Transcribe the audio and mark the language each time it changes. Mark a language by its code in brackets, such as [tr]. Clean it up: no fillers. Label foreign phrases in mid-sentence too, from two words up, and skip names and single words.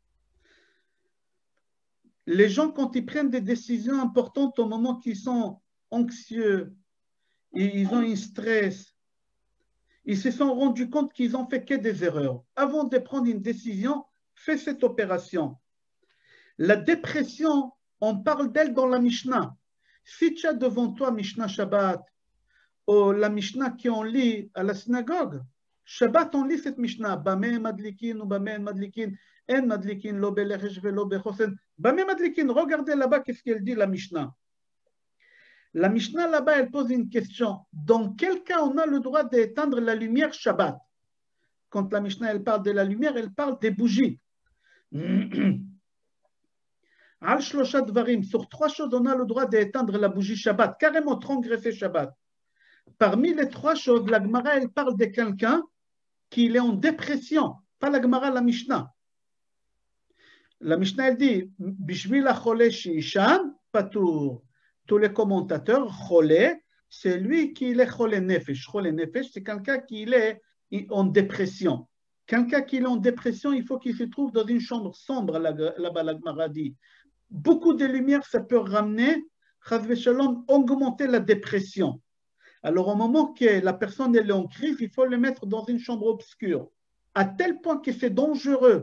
[fr] Les gens, quand ils prennent des décisions importantes au moment qu'ils sont anxieux, et ils ont un stress, ils se sont rendus compte qu'ils ont fait que des erreurs. Avant de prendre une décision, fais cette opération. La dépression, on parle d'elle dans la Mishnah. Si tu as devant toi Mishnah Shabbat, ou la Mishnah qu'on lit à la synagogue, Shabbat, on lit cette Mishnah. [he] במה מדליקין ou במה מדליקין, אין מדליקין, לא בלכש ולא בחוסן. במה מדליקין, [fr] regardez là-bas qu'est-ce qu'elle dit la Mishnah. La Mishnah là-bas, elle pose une question. Dans quel cas on a le droit d'éteindre la lumière Shabbat? Quand la Mishnah elle parle de la lumière, elle parle des bougies. [he] על שלושה דברים, [fr] sur 3 choses, on a le droit d'éteindre la bougie Shabbat, carrément transgresser Shabbat. Parmi les 3 choses, la Gemara, elle parle de quelqu'un qui est en dépression. Pas la Gemara, la Mishnah. La Mishnah, elle dit, [he] בשביל החולה שיישן פטור. [fr] Tous les commentateurs, chole, c'est lui qui est [he] חולה נפש. חולה נפש, [fr] c'est quelqu'un qui est en dépression. Quelqu'un qui est en dépression, il faut qu'il se trouve dans une chambre sombre, là-bas, la Gemara dit. Beaucoup de lumière, ça peut ramener, augmenter la dépression. Alors, au moment que la personne est en crise, il faut le mettre dans une chambre obscure, à tel point que c'est dangereux.